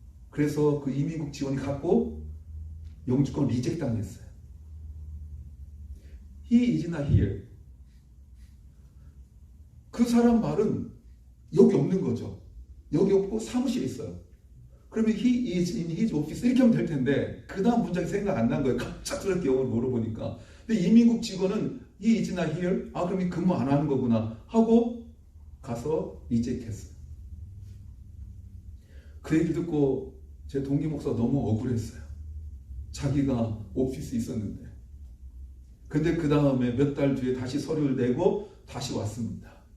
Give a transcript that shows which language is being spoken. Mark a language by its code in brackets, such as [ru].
[ko] 그래서 그 이민국 직원이 갖고 영주권 리젝트 당했어요. [en] He is not here. [ko] 그 사람 말은 여기 없는 거죠. 여기 없고 사무실에 있어요. 그러면 [en] he is in his office [ko] 이렇게 하면 될 텐데 그 다음 문장이 생각 안 난 거예요. 갑작스럽게 영어를 물어보니까. 근데 이민국 직원은 [en] he is not here. [ko] 아 그럼 근무 안 하는 거구나 하고 가서 리젝했어요. 그 얘기 듣고 제 동기 목사가 너무 억울했어요. 자기가 오피스에 있었는데. 근데 그 다음에 몇 달 뒤에 다시 서류를 내고 다시 왔습니다.